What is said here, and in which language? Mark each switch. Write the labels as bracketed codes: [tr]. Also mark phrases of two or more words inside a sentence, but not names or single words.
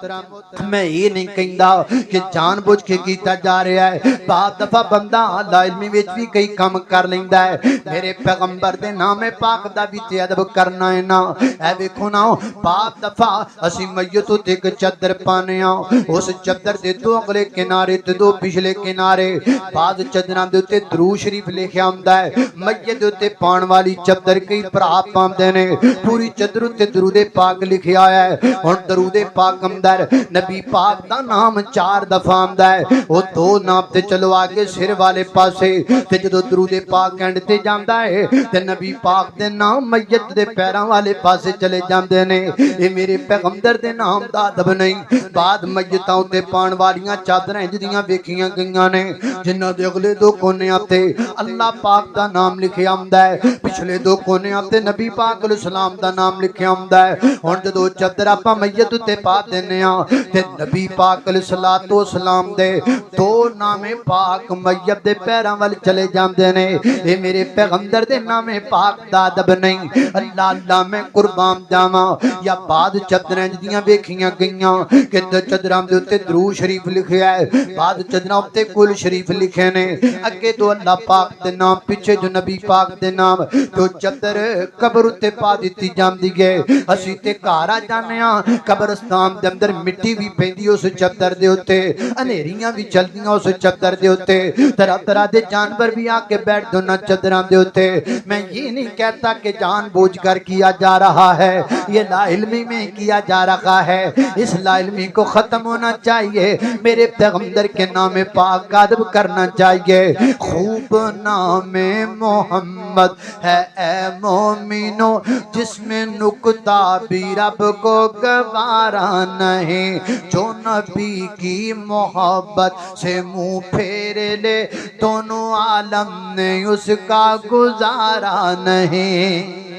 [pa] میں یہ نہیں کہندا کہ جان بوجھ کے کیتا جا رہا ہے بعد دفعہ بندہ لا علمی وچ بھی کئی کام کر لیندا ہے میرے پیغمبر دے نام پاک دا بھی تے ادب کرنا ہے نا اے ویکھو نا بعد دفعہ اسی میت تے ایک چادر پانے ہاں اس چادر دے دو اگلے کنارے تے دو پچھلے کنارے بعد چادراں دے تے درود شریف لکھیا ہوندا ہے میت دے تے پان والی چادر کئی بھرا پاندے نے پوری چادر تے درود پاک لکھیا ہے ہن درود پاک اندر نبی پاک دا نام 4 دفعہ آندا ہے او 2 نام تے چلو آگے سر والے پاسے تے جدو درود پاک اینڈ تے جاندا ہے تے نبی پاک دے نام میت دے پیراں والے پاسے چلے جاندے نے اے میرے پیغمبر دے نام دا ادب نہیں بعد میتاں تے پان والیاں چادراں جدیاں ویکھیاں گئیاں نے جنہاں دے اگلے 2 کونیاں تے اللہ پاک دا نام لکھیا ہوندا ہے پچھلے 2 کونیاں تے نبی پاک [ar] علیہ السلام [pa] دا نام لکھیا ہوندا ہے ہن جدوں چادر اپاں میت تے پا دینے ہاں تے نبی پاک [ar] علیہ السلام [pa] دے 2 نام پاک میت دے پیراں ول چلے جاندے نے اے میرے پیغمبر دے نام پاک دا ادب نہیں اللہ اللہ میں قربان جاواں یا بعد چادراں جدیاں ویکھیاں گئیاں کہ چادراں دے اوتے درود شریف لکھیا ہے بعد چادراں اوتے کل شریف لکھے نے اگے تو اللہ پاک دے نام پیچھے جو نبی پاک دے نام تو چادر قبر تے پا دتی جاندی ہے اسی تے گھر آ جانے ہاں قبرستان دے اندر مٹی بھی پیندی اس چادر دے اوتے انیریاں بھی چلدیاں اس چادر دے اوتے طرح طرح دے جانور بھی آ کے بیٹھ دونا چادراں دے اوتے [ur] میں یہ نہیں کہتا کہ جان بوجھ کر کیا جا رہا ہے یہ لا علمی میں کیا جا رہا ہے اس لا علمی کو ختم ہونا چاہیے میرے پیغمبر کے نام پاک کا ادب کرنا چاہیے خوب نام محمد ہے اے مومنو جس میں نکتہ بھی رب کو گوارا نہیں جو نبی کی محبت سے منہ پھیر لے دونوں عالم نے اس کا گزارا نہیں